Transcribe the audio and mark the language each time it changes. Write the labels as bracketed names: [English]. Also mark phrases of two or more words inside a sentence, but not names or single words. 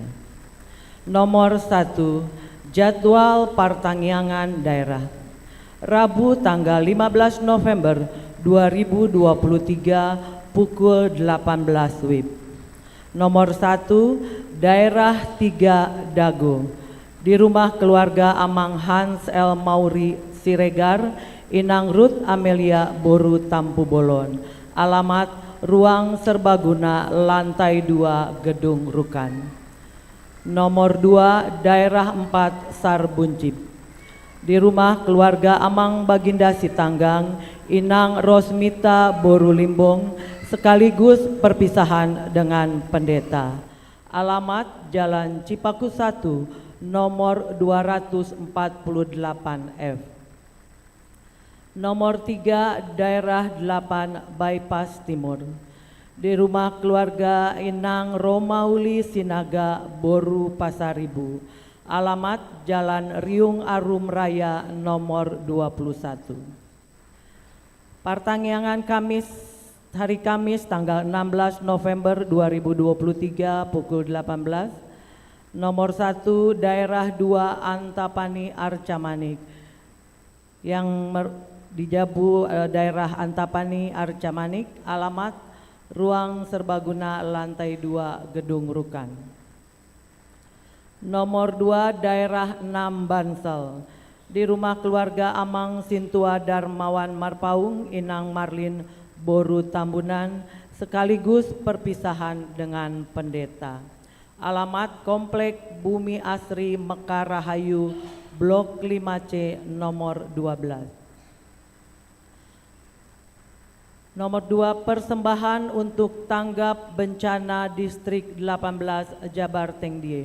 [Indonesian] Nomor 1, jadwal pertanggiangan daerah. Rabu tanggal 15 November 2023 pukul 18 WIB. Nomor 1, daerah 3 Dago, di rumah keluarga Amang Hans L. Mauri Siregar, Inang Ruth Amelia Boru Tampu Bolon. Alamat Ruang Serbaguna, lantai 2, Gedung Rukan. Nomor 2, daerah 4 Sarbuncip, di rumah keluarga Amang Baginda Sitanggang, Inang Rosmita Boru Limbong, sekaligus perpisahan dengan pendeta. Alamat Jalan Cipaku 1, nomor 248F. Nomor 3, daerah 8 Bypass Timur, di rumah keluarga Inang Romauli Sinaga Boru Pasaribu. Alamat Jalan Riung Arum Raya nomor 21. Pertanggiangan hari Kamis tanggal 16 November 2023 pukul 18. Nomor 1, daerah 2 Antapani Arcamanik, yang dijabu daerah Antapani Arcamanik. Alamat Ruang Serbaguna, lantai 2, Gedung Rukan. Nomor 2, daerah 6 Bansel, di rumah keluarga Amang Sintua Darmawan Marpaung, Inang Marlin Boru Tambunan, sekaligus perpisahan dengan pendeta. Alamat Komplek Bumi Asri Mekar Rahayu, Blok 5C nomor 12. Nomor 2, persembahan untuk tanggap bencana Distrik 18 Jabar Tengdie.